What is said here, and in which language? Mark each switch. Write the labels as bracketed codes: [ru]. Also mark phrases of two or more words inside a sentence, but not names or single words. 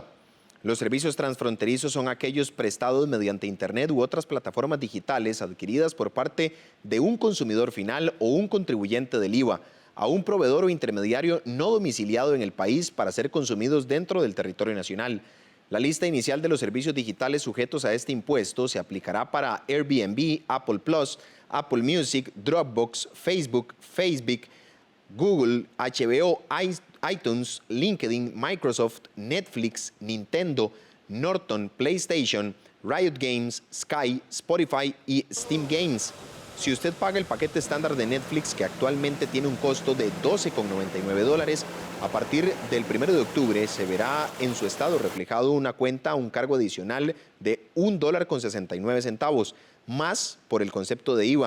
[es] Los servicios transfronterizos son aquellos prestados mediante Internet u otras plataformas digitales adquiridas por parte de un consumidor final o un contribuyente del IVA a un proveedor o intermediario no domiciliado en el país para ser consumidos dentro del territorio nacional. La lista inicial de los servicios digitales sujetos a este impuesto se aplicará para Airbnb, Apple Plus, Apple Music, Dropbox, Facebook, Google, HBO, iTunes, LinkedIn, Microsoft, Netflix, Nintendo, Norton, PlayStation, Riot Games, Sky, Spotify y Steam Games. Si usted paga el paquete estándar de Netflix, que actualmente tiene un costo de $12,99, a partir del 1 de octubre se verá en su estado reflejado una cuenta a un cargo adicional de $1,69, más por el concepto de IVA.